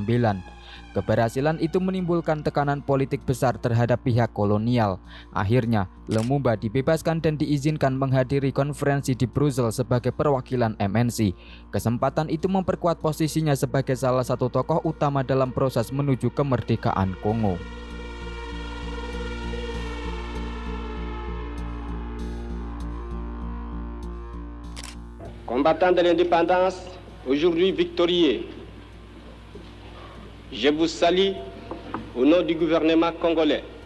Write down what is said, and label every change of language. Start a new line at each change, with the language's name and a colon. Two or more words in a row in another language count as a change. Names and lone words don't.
Indonesian: Keberhasilan itu menimbulkan tekanan politik besar terhadap pihak kolonial. Akhirnya, Lumumba dibebaskan dan diizinkan menghadiri konferensi di Brussels sebagai perwakilan MNC. Kesempatan itu memperkuat posisinya sebagai salah satu tokoh utama dalam proses menuju kemerdekaan Kongo.
French: Combattants de l'indépendance, aujourd'hui victorieux, je vous salue au nom du gouvernement congolais.